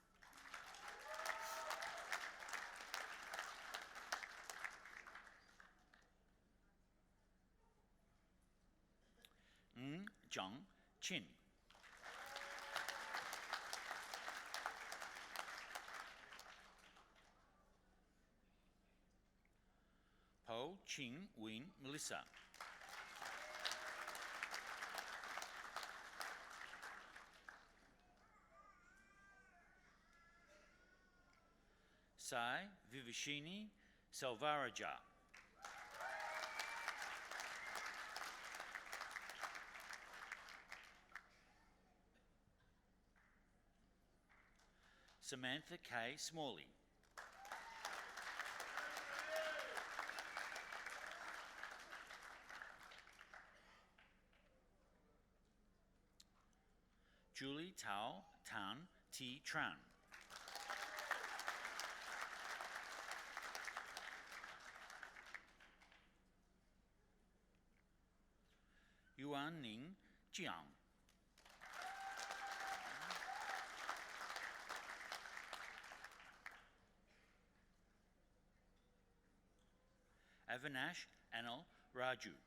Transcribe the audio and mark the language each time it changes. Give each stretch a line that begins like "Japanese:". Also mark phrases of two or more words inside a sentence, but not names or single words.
English: Zhang Qin. Po Ching Win Melissa. Sai Vivishini Salvaraja. Samantha K. Smalley. Julie Tao Tan T. Tran. Yuan Ning Jiang. Avinash Anil Raju.